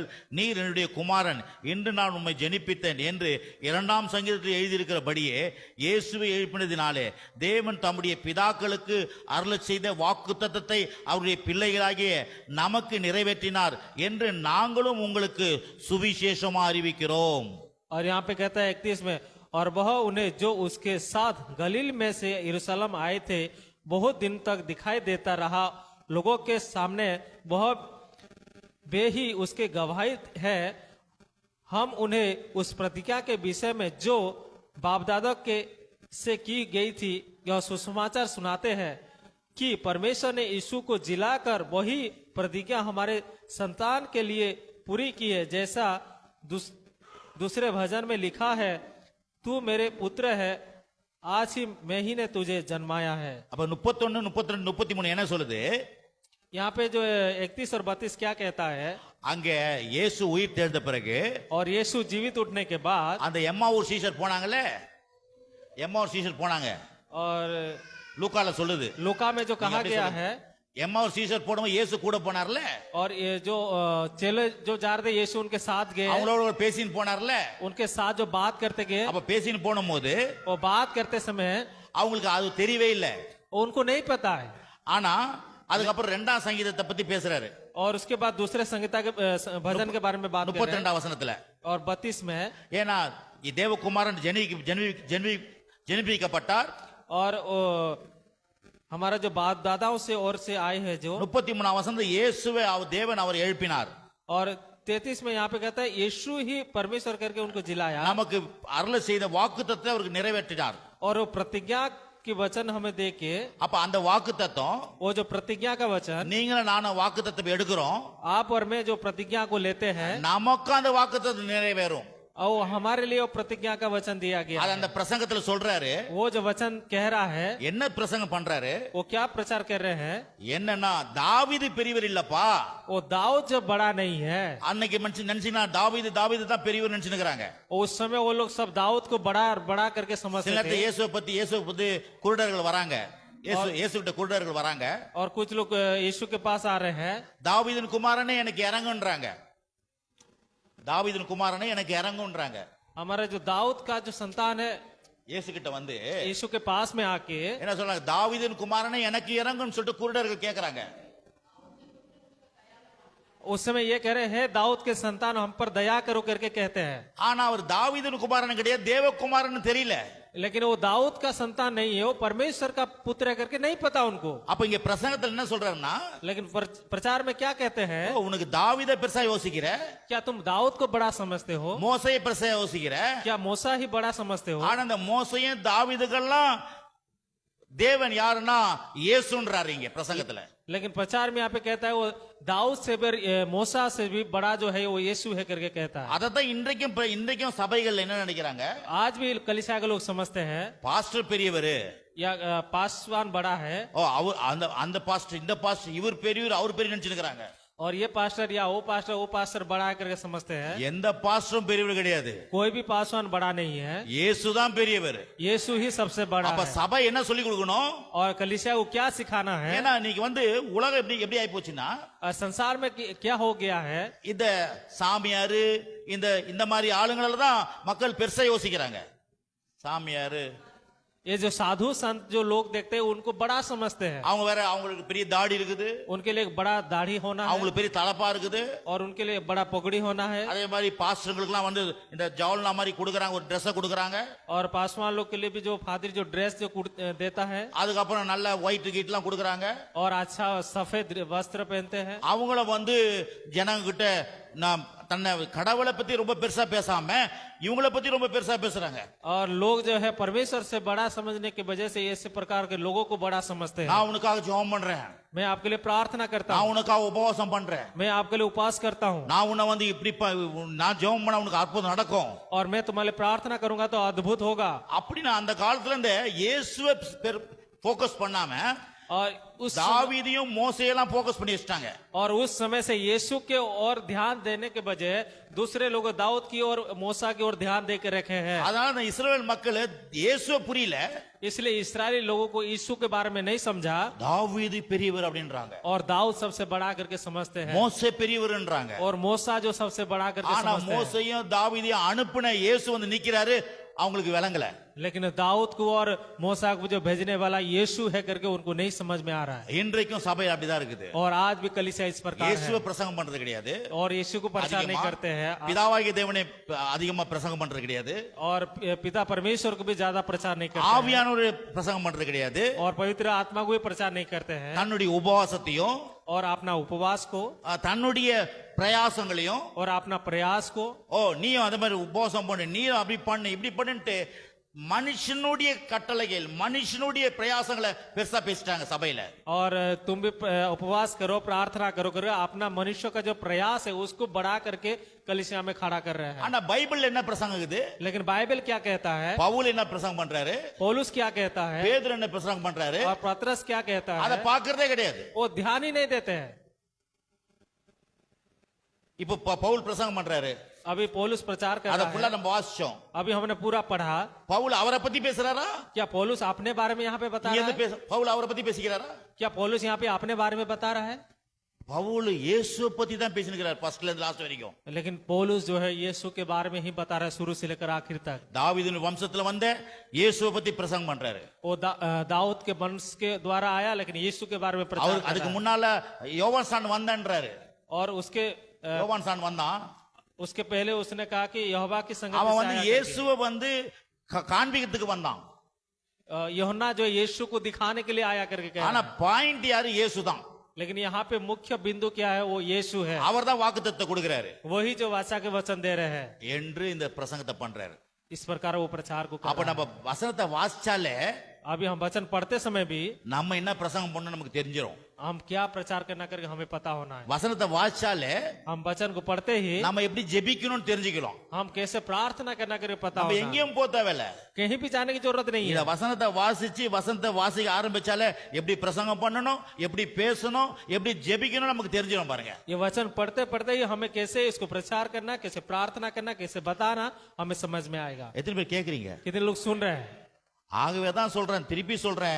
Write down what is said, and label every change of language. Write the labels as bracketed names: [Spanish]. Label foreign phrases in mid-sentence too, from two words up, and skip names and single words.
[Tamil] நீர் என்னுடைய குமாரன், இன்று நான் உம்மை ஜெனிப்பித்தேன் என்று 2ஆம் சங்கீதத்தில் எழுதியிருக்கிறபடியே இயேசுவை எழுப்பினதினாலே தேவன் தம்முடைய பிதாக்களுக்கு அருளச் செய்த வாக்குத்தத்தத்தை அவருடைய பிள்ளைகளாகிய நமக்கு நிறைவேற்றினார் என்று நாங்களும் உங்களுக்கு சுவிசேஷமா அறிவிக்கிறோம். [Hindi] और यहाँ पे कहता है 31 में, और वह उन्हें जो उसके साथ गलील में से यरूशलेम आए थे बहुत दिन तक दिखाई देता रहा, लोगों के सामने वह वे ही उसके गवाही है। हम उन्हें उस प्रतिज्ञा के विषय में जो बापदादा के से की गई थी यह सुसमाचार सुनाते हैं कि परमेश्वर ने यीशु को जिलाकर वही प्रतिज्ञा हमारे संतान के लिए पूरी की है, जैसा दूसरे भजन में लिखा है, तू मेरे पुत्र है, आज ही मैं ही ने तुझे जन्माया है। [Tamil] அப்ப 31, 32, 33 என்ன சொல்லுது? [Hindi] यहाँ पे जो 31 और 32 क्या कहता है? [Tamil] அங்க இயேசு உயிர் தெழுந்த பிறகு [Hindi] और यीशु जीवित उठने के बाद [Tamil] அந்த எம்மாவூர் சீஷர் போனாங்கல்ல, எம்மாவூர் சீஷர் போனாங்க. [Hindi] और [Tamil] லூக்கால சொல்லுது. [Hindi] लूका में जो कहा अभी गया सुनो। है, [Tamil] எம்மாவூர் சீஷர் போனவங்க இயேசு கூட போனார்ல, [Hindi] और ये जो चेले जो जा रहे थे, यीशु उनके साथ गए, [Tamil] அவங்களோட பேசின்னு போனார்ல. [Hindi] उनके साथ जो बात करते गए, [Tamil] அப்ப பேசின்னு போனும்போது [Hindi] वो बात करते समय [Tamil] அவங்களுக்கு அது தெரியவே இல்லை. [Hindi] उनको नहीं पता है। [Tamil] ஆனா அதுக்கப்புறம் 2ஆம் சங்கீதத்தை பத்தி பேசுறாரு. [Hindi] और उसके बाद दूसरे संगीता के भजन के बारे में बात कर रहे हैं। [Tamil] 32ஆம் वசனத்துல [Hindi] और 32 में है, [Tamil] ஏன்னா தேவகுமாரன் ஜெனிபிக்கப்பட்டார். [Hindi] और हमारा जो बाप दादाओं से और से आए हैं जो, [Tamil] 33ஆம் வசனத்துல இயேசுவே தேவன் அவர் எழுப்பினார். [Hindi] और 33 में यहाँ पे कहता है यीशु ही परमेश्वर करके उनको जिलाया, [Tamil] நமக்கு அருள் செய்த வாக்குத்தத்தத்தை அவருக்கு நிறைவேற்றினார். [Hindi] और वो प्रतिज्ञा की वचन हमें दे के, [Tamil] அப்ப அந்த வாக்குத்தத்தம் [Hindi] वो जो प्रतिज्ञा का वचन, [Tamil] நீங்களும் நானும் வாக்குத்தத்தம் எடுக்கிறோம், [Hindi] आप और मैं जो प्रतिज्ञा को लेते हैं, [Tamil] நமக்கு அந்த வாக்குத்தத்தம் நிறைவேறும். [Hindi] और हमारे लिए वो प्रतिज्ञा का वचन दिया गया [Tamil] அது [Hindi] है। [Tamil] அந்த பிரசங்கத்துல சொல்றாரு. [Hindi] वो जो वचन कह रहा है, [Tamil] என்ன பிரசங்கம் பண்றாரு? [Hindi] वो क्या प्रचार कर रहे हैं? [Tamil] என்னன்னா தாவீது பெரியவர் இல்லப்பா. [Hindi] वो दाऊद जो बड़ा नहीं है। [Tamil] அன்னைக்கு மனுஷன் நினைச்சினா தாவீது தான் பெரியவர் நினைச்சுக்கிறாங்க. [Hindi] उस समय वो लोग सब दाऊद को बड़ा बड़ा करके समझते [Tamil] சில [Hindi] थे। [Tamil] இயேசுவை பத்தி குருடர்கள் வராங்க. இயேசுவிட்ட குருடர்கள் வராங்க. [Hindi] और कुछ लोग यीशु के पास आ रहे हैं, [Tamil] தாவீதின் குமாரனே எனக்கு இறங்குன்றாங்க. தாவீதின் குமாரனே எனக்கு இறங்குன்றாங்க. [Hindi] हमारा जो दाऊद का जो संतान है, [Tamil] இயேசு கிட்ட வந்து [Hindi] यीशु के पास में आके [Tamil] என்ன சொல்றாங்க? தாவீதின் குமாரனே எனக்கு இறங்குன்னு சொல்லிட்டு குருடர்கள் கேக்குறாங்க. [Hindi] उस समय ये कह रहे हैं दाऊद के संतान हम पर दया करो करके कहते हैं, [Tamil] ஆனா அவர் தாவீதின் குமாரன் கிடையாது, தேவகுமாரன் தெரியல. [Hindi] लेकिन वो दाऊद का संतान नहीं है, वो परमेश्वर का पुत्र है करके नहीं पता उनको। [Tamil] அப்ப இங்க பிரசங்கத்துல என்ன சொல்றாருன்னா, [Hindi] लेकिन प्रचार में क्या कहते हैं? [Tamil] உனக்கு தாவீதை பெருசா யோசிக்கிற, [Hindi] क्या तुम दाऊद को बड़ा समझते हो? [Tamil] மோசையை பெருசா யோசிக்கிற. [Hindi] क्या मूसा ही बड़ा समझते हो? [Tamil] ஆனா அந்த மோசையும் தாவீதுகள்லாம் தேவன் யாருன்னா இயேசுன்றாரு இங்க பிரசங்கத்துல. [Hindi] लेकिन प्रचार में यहाँ पे कहता है वो दाऊद से भी, मूसा से भी बड़ा जो है वो यीशु है करके कहता है। [Tamil] அதத்தான் இன்றைக்கும் சபைகள் என்ன நினைக்கிறாங்க? [Hindi] आज भी कलीसिया के लोग समझते हैं [Tamil] பாஸ்டர் பெரியவர், [Hindi] या पासवान बड़ा है, [Tamil] ஓ அவர் அந்த பாஸ்டர் இந்த பாஸ்டர் இவர் பெரியவர் அவர் பெரிய நினைச்சுக்கிறாங்க. [Hindi] और ये पास्टर या वो पास्टर बड़ा है करके समझते हैं। [Tamil] எந்த பாஸ்டரும் பெரியவர் கிடையாது, [Hindi] कोई भी पासवान बड़ा नहीं है, [Tamil] இயேசு தான் பெரியவர். [Hindi] यीशु ही सबसे बड़ा [Tamil] அப்ப [Hindi] है। [Tamil] சபை என்ன சொல்லி கொடுக்கணும்? [Hindi] और कलीसिया को क्या सिखाना है? [Tamil] ஏன்னா இன்னைக்கு உலகம் எப்படி ஆகி போச்சுன்னா, [Hindi] संसार में क्या हो गया है? [Tamil] இந்த சாமியாரு இந்த மாதிரி ஆளுங்கள தான் மக்கள் பெருசா யோசிக்கிறாங்க. சாமியாரு, [Hindi] ये जो साधु संत जो लोग देखते हैं उनको बड़ा समझते हैं। [Tamil] அவங்க வேற அவங்களுக்கு பெரிய தாடி இருக்குது, [Hindi] उनके लिए बड़ा दाढ़ी होना है, [Tamil] அவங்களுக்கு பெரிய தலப்பா இருக்குது. [Hindi] और उनके लिए बड़ा पगड़ी होना है। [Tamil] அதே மாதிரி பாஸ்டர்களுக்குலாம் இந்த ஜவுல்னா மாதிரி கொடுக்குறாங்க, ஒரு ட்ரெஸ் கொடுக்குறாங்க. [Hindi] और पासवान लोग के लिए भी जो फादर जो ड्रेस जो देता है, [Tamil] அதுக்கப்புறம் நல்ல ஒயிட் கீட்லாம் கொடுக்குறாங்க. [Hindi] और अच्छा सफेद वस्त्र पहनते हैं। [Tamil] அவங்கள ஜனங்க கிட்ட நான் தன்னை கடவுளை பத்தி ரொம்ப பெருசா பேசாம இவங்கள பத்தி ரொம்ப பெருசா பேசுறாங்க. [Hindi] और लोग जो है परमेश्वर से बड़ा समझने की वजह से ऐसे प्रकार के लोगों को बड़ा समझते हैं। [Tamil] நான் உனக்காக ஜெபம் பண்றேன், [Hindi] मैं आपके लिए प्रार्थना करता [Tamil] நான் [Hindi] हूँ, [Tamil] உனக்காக உபவாசம் பண்றேன், [Hindi] मैं आपके लिए उपवास करता हूँ, [Tamil] நான் உன்னை இப்படி நான் ஜெபம் பண்ணா உனக்கு அற்புதம் நடக்கும். [Hindi] और मैं तुम्हारे लिए प्रार्थना करूंगा तो अद्भुत होगा। [Tamil] அப்படி நான் அந்த காலத்துல இந்த இயேசுவை போக்கஸ் பண்ணாம [Hindi] और उस [Tamil] தாவீதையும் மோசையெல்லாம் போக்கஸ் பண்ணி வச்சிட்டாங்க. [Hindi] और उस समय से यीशु के और ध्यान देने के बजाय दूसरे लोग दाऊद की और मूसा की ओर ध्यान दे के रखे हैं। [Tamil] அதனால இந்த இஸ்ரவேல் மக்கள் இயேசுவை புரியல, [Hindi] इसलिए इस्राएली लोगों को यीशु के बारे में नहीं समझा, [Tamil] தாவீது பெரியவர் அப்படின்றாங்க, [Hindi] और दाऊद सबसे बड़ा करके समझते हैं, [Tamil] மோசே பெரியவர்ன்றாங்க. [Hindi] और मूसा जो सबसे बड़ा करके [Tamil] ஆனா [Hindi] समझते हैं। [Tamil] மோசையும் தாவீதையும் அனுப்புன இயேசு நிக்கிறாரு, அவங்களுக்கு விளங்கல. [Hindi] लेकिन दाऊद को और मूसा को जो भेजने वाला यीशु है करके उनको नहीं समझ में आ रहा है। [Tamil] இன்றைக்கும் சபை அப்படிதான் இருக்குது. [Hindi] और आज भी कलीसिया इस प्रकार [Tamil] இயேசுவை [Hindi] है, [Tamil] பிரசங்கம் பண்றது கிடையாது, [Hindi] और यीशु को प्रचार नहीं करते हैं, [Tamil] பிதாவாகிய தேவனை அதிகமா பிரசங்கம் பண்றது கிடையாது, [Hindi] और पिता परमेश्वर को भी ज्यादा प्रचार नहीं करते हैं, [Tamil] ஆவியானவர் பிரசங்கம் பண்றது கிடையாது, [Hindi] और पवित्र आत्मा को भी प्रचार नहीं करते हैं। [Tamil] தன்னுடைய உபவாசத்தையும் [Hindi] और अपना उपवास को [Tamil] தன்னுடைய பிரயாசங்களையும், [Hindi] और अपना प्रयास को, [Tamil] ஓ நீயும் அதே மாதிரி உபவாசம் பண்ணு, நீயும் அப்படி பண்ணு இப்படி பண்ணுன்ட்டு மனுஷனுடைய கட்டளைகள் மனுஷனுடைய பிரயாசங்களை பெருசா பேசிட்டாங்க சபையில. [Hindi] और तुम भी उपवास करो, प्रार्थना करो करो, अपना मनुष्य का जो प्रयास है उसको बढ़ा करके कलीसिया में खड़ा कर रहे हैं। [Tamil] ஆனா பைபிள்ல என்ன பிரசங்கம் இது? [Hindi] लेकिन बाइबल क्या कहता है, [Tamil] பவுல் என்ன பிரசங்கம் பண்றாரு? [Hindi] पौलुस क्या कहता है, [Tamil] பேதுரு என்ன பிரசங்கம் பண்றாரு? [Hindi] और पतरस क्या कहता [Tamil] அத [Hindi] है, [Tamil] பாக்குறதே கிடையாது. [Hindi] वो ध्यान ही नहीं देते हैं। [Tamil] இப்போ பவுல் பிரசங்கம் பண்றாரு, [Hindi] अभी पौलुस प्रचार कर [Tamil] அத [Hindi] रहा [Tamil] ஃபுல்லா [Hindi] है, [Tamil] நம்ம வாசிச்சோம். [Hindi] अभी हमने पूरा पढ़ा। [Tamil] பவுல் அவரை பத்தி பேசுறாரா? [Hindi] क्या पौलुस अपने बारे में यहाँ पे बता [Tamil] நீ [Hindi] रहा [Tamil] எந்த [Hindi] है, [Tamil] பவுல் அவரை பத்தி பேசிக்கிறாரா? [Hindi] क्या पौलुस यहाँ पे अपने बारे में बता रहा है? [Tamil] பவுல் இயேசுவை பத்தி தான் பேசினுக்கிறார் ஃபர்ஸ்ட்ல இருந்து லாஸ்ட் வரைக்கும். [Hindi] लेकिन पौलुस जो है यीशु के बारे में ही बता रहा है, शुरू से लेकर आखिर तक। [Tamil] தாவீதின் வம்சத்துல வந்த இயேசுவை பத்தி பிரசங்கம் பண்றாரு. [Hindi] वो दाऊद के वंश के द्वारा आया, लेकिन यीशु के बारे में प्रचार [Tamil] அவர் [Hindi] कर [Tamil] அதுக்கு [Hindi] रहा है। [Tamil] முன்னால யோவான் வந்தான்றாரு. [Hindi] और उसके [Tamil] யோவான் வந்தான், [Hindi] उसके पहले उसने कहा कि यहोवा की संगति [Tamil] அவன் [Hindi] से [Tamil] வந்து [Hindi] आया [Tamil] இயேசுவை வந்து காண்பிக்கிறதுக்கு வந்தான். [Hindi] करके। यूहन्ना जो यीशु को दिखाने के लिए आया करके कह [Tamil] ஆனா [Hindi] रहा है। [Tamil] பாயிண்ட் யாரு? இயேசுதான். [Hindi] लेकिन यहाँ पे मुख्य बिंदु क्या है, वो यीशु है, [Tamil] அவர்தான் வாக்குத்தத்தத்தை கொடுக்கிறாரு [Hindi] वही जो वाचा के वचन दे रहे हैं। [Tamil] என்று இந்த பிரசங்கத்தை பண்றாரு. [Hindi] इस प्रकार वो प्रचार को कर [Tamil] அப்ப [Hindi] रहा [Tamil] நம்ம வசனத்தை வாசிச்சாலே [Hindi] है। अभी हम वचन पढ़ते समय भी [Tamil] நம்ம என்ன பிரசங்கம் பண்ணணும் நமக்கு தெரிஞ்சிரும். [Hindi] हम क्या प्रचार करना करके हमें पता होना है। [Tamil] வசனத்தை வாசிச்சாலே [Hindi] हम वचन को पढ़ते ही [Tamil] நம்ம எப்படி ஜெபிக்கணும்னு தெரிஞ்சுக்கலாம். [Hindi] हम कैसे प्रार्थना करना करके पता [Tamil] நம்ம [Hindi] होना है। [Tamil] எங்கேயும் போக தேவையில்ல. [Hindi] कहीं भी जाने की जरूरत नहीं [Tamil] இந்த [Hindi] है। [Tamil] வசனத்தை வாசிச்சு வசனத்தை வாசிக்க ஆரம்பிச்சாலே எப்படி பிரசங்கம் பண்ணணும், எப்படி பேசணும், எப்படி ஜெபிக்கணும் நமக்கு தெரிஞ்சிடும் பாருங்க. [Hindi] ये वचन पढ़ते पढ़ते ही हमें कैसे इसको प्रचार करना, कैसे प्रार्थना करना, कैसे बताना हमें समझ में आएगा। [Tamil] எத்தனை பேர் கேக்குறீங்க? [Hindi] कितने लोग सुन रहे हैं? [Tamil] ஆகவே தான் சொல்றேன், திருப்பி சொல்றேன்,